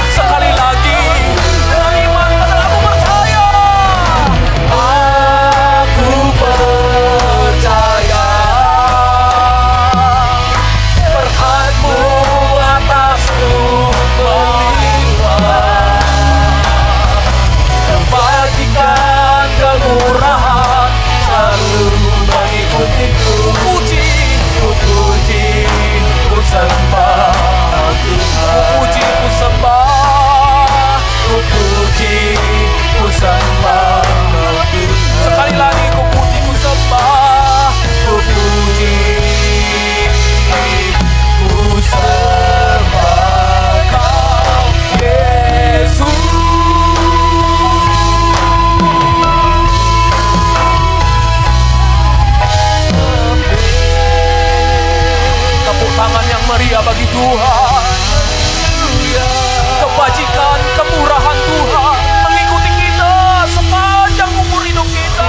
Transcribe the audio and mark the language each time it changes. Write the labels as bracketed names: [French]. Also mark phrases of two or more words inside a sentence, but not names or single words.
[Indonesian] Sekali lagi dengan iman, katakan aku percaya, aku percaya berkat-Mu atasku melimpah, kebajikan kemurahan selalu mengikutiku. Ku puji, ku sembah Tuhan. Ku puji, ku sembah, ku puji, ku sembah Tuhan. Sekali lagi ku puji, ku sembah, ku puji, ku sembah Kau Yesus. Tepuk tangan yang meriah bagi Tuhan. Kebajikan, kemurahan Tuhan mengikuti kita sepanjang umur hidup kita.